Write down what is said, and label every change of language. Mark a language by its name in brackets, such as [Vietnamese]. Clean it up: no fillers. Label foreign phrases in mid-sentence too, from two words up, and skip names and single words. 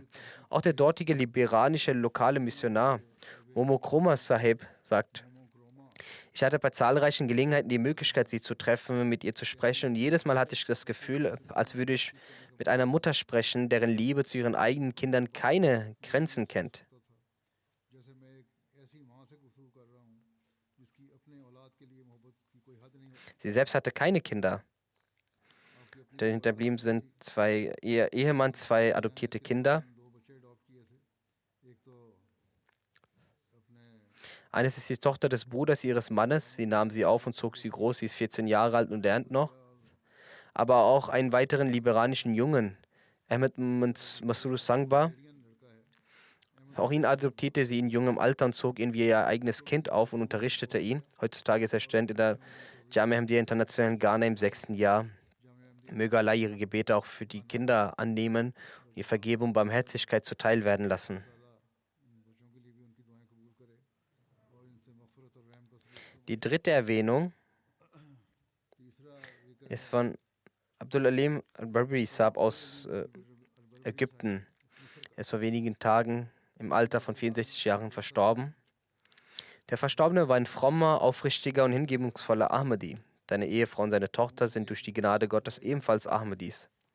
[German] Auch der dortige liberanische lokale Missionar Momo Kroma Sahib sagt: Ich hatte bei zahlreichen Gelegenheiten die Möglichkeit, sie zu treffen, mit ihr zu sprechen, und jedes Mal hatte ich das Gefühl, als würde ich mit einer Mutter sprechen, deren Liebe zu ihren eigenen Kindern keine Grenzen kennt. [Urdu] جیسے میں ایک ایسی ماں سے گفتگو کر رہا ہوں جس کی اپنے اولاد کے لیے محبت کی کوئی حد نہیں ہوتی. [German] Sie selbst hatte keine Kinder. [Urdu] آپ کی اپنی [German] Der hinterblieben sind ihr Ehemann, zwei adoptierte Kinder. [Urdu] دو بچے اڈاپٹ کیے تھے۔ ایک تو اپنے [German] Eines ist die Tochter des Bruders ihres Mannes. Sie nahm sie auf und zog sie groß. Sie ist 14 Jahre alt und lernt noch. Aber auch einen weiteren liberanischen Jungen, Ahmed Masuru Sangba. Auch ihn adoptierte sie in jungem Alter und zog ihn wie ihr eigenes Kind auf und unterrichtete ihn. Heutzutage ist er Student in der Jamia Ahmadiyya International in Ghana im 6. Jahr. Möge Allah ihre Gebete auch für die Kinder annehmen und ihr Vergebung und Barmherzigkeit zuteil werden lassen. [Urdu] بچوں کے لیے بھی ان کی دعائیں قبول کرے اور ان سے مغفرت اور رحم کا سلوک [German] Die dritte Erwähnung [Urdu] تیسرا ذکر [German] ist von Abdul Alim al-Barbari Sahib aus Ägypten. Er ist vor wenigen Tagen im Alter von 64 Jahren verstorben. Der Verstorbene war ein frommer, aufrichtiger und hingebungsvoller Ahmadi. Seine Ehefrau und seine Tochter sind durch die Gnade Gottes ebenfalls Ahmadis.